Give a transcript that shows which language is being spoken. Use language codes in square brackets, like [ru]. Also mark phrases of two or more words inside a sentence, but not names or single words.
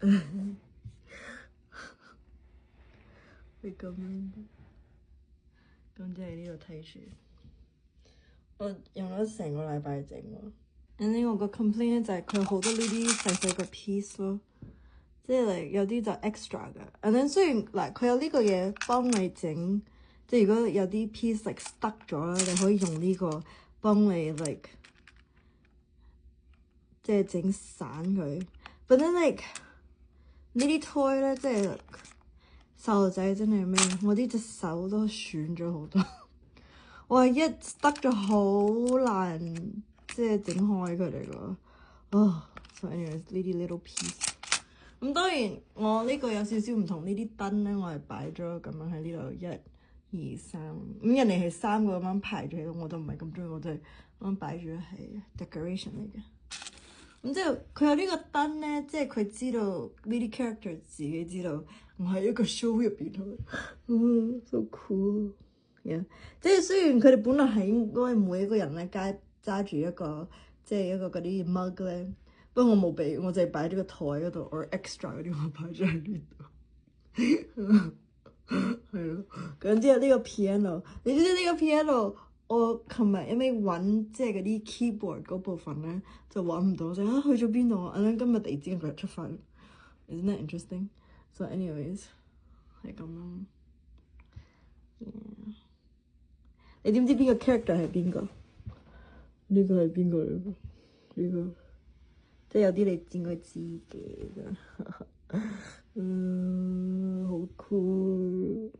[yue] 係咁樣，咁即係呢度睇住。我用咗成個禮拜整喎。and 我個 complaint 咧就係佢好多呢啲細細個 piece 咯，即係嚟有啲就 extra 㗎。and then 雖然嗱佢有呢個嘢幫你整，即係如果有啲 [en] piece like stuck [yue] 咗啦，你可以用呢個幫你 like 即係整散佢。 [en] But then like [yue] 呢啲 toy 咧，即係細路仔真係咩？我啲隻手都損咗好多。我係一 stuck 咗好難，即係整開佢哋個。 [en] So anyways [yue] 呢啲 [en] little piece。 [yue] 咁當然我呢個有少少唔同，呢啲燈咧我係擺咗咁樣喺呢度1、2、3。咁人哋係3個咁樣排住喺度，我都唔係咁中意，我就係咁樣擺住係 decoration 嚟嘅。咁之後佢有呢個燈咧，即係佢知道呢啲 character 自己知道我喺一個 show 入邊咯。 [en] So cool。Yeah. [yue] 即係雖然佢哋本來係應該每一個人咧揸住一個即係一個嗰啲 mug 咧，不過我冇俾，我淨係擺咗個台嗰度 ， [en] or extra [yue] 嗰啲我擺咗喺呢度。係咯，咁之後呢個 piano， 你知唔知呢個 piano？我琴日因為揾即係嗰啲 keyboard 嗰部分咧，就揾唔到，就去咗邊度啊？咁今日突然之間佢出翻 ， [en] isn't that interesting? So anyways [yue] 係咁咯。你點知邊個 character 係邊個？呢個係邊個嚟㗎？呢個即係有啲你應該知嘅。好酷！